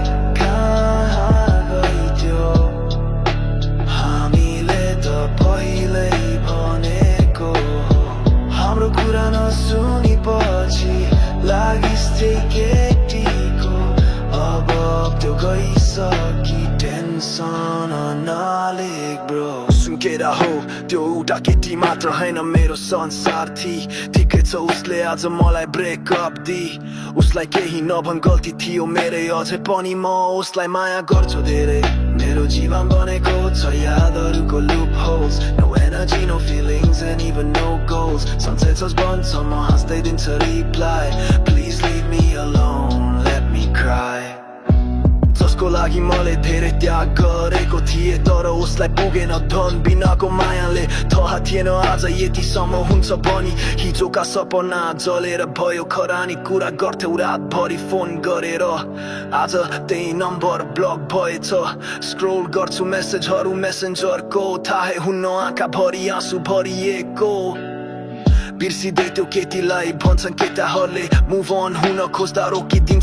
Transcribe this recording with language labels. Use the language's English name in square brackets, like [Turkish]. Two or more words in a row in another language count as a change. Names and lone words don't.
[Nepali] सुनेपछि लागिस् केटीको अब त्यो गइसकी टेन्सन नलेक ब्रो सुन्केरा हो त्यो एउटा केटी मात्र हैन मेरो संसार ठिकै छ उसले आज मलाई ब्रेकअप दि उसलाई केही नभन गल्ती थियो मेरै अझै पनि म उसलाई माया गर्छु धेरै मेरो जीवन बनेको छ यादहरूको [English] loop holes No energy, no feelings and even no goals Sunset was burned, so [Nepali] म हाँस्दै दिन्छ [English] reply Please leave me alone, let me cry [Nepali] जसको लागि मैले धेरै त्याग गरेको थिएँ तर उसलाई पुगेन धन बिनाको मायाले थाहा थिएन आज यतिसम्म हुन्छ भनी हिजोका सपना जलेर भयो खरानी कुरा गर्थ्यौ रातभरि फोन गरेर आज त्यही नम्बर ब्लक भएछ स्क्रोल गर्छु मेसेजहरू मेसेन्जरको थाहै हुन्न आँखाभरि आँसु भरिएको बिर्सिँदै त्यो केटीलाई भन्छन् केटाहरूले [English] move on [Nepali] हुन खोज्दा रोकिदिन्छ